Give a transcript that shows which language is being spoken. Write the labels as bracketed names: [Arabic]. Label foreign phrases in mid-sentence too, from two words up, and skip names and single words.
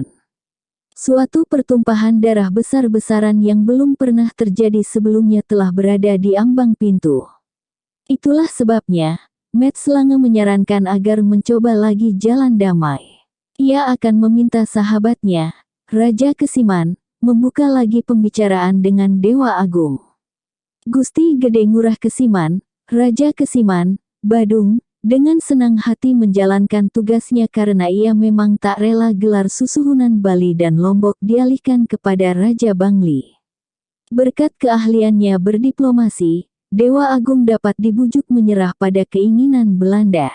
[Indonesian] Suatu pertumpahan darah besar-besaran yang belum pernah terjadi sebelumnya telah berada di ambang pintu. Itulah sebabnya, Mats Lange menyarankan agar mencoba lagi jalan damai. Ia akan meminta sahabatnya, Raja Kesiman, membuka lagi pembicaraan dengan Dewa Agung. Gusti Gede Ngurah Kesiman, Raja Kesiman, Badung, dengan senang hati menjalankan tugasnya karena ia memang tak rela gelar susuhunan Bali dan Lombok dialihkan kepada Raja Bangli. Berkat keahliannya berdiplomasi, Dewa Agung dapat dibujuk menyerah pada keinginan Belanda.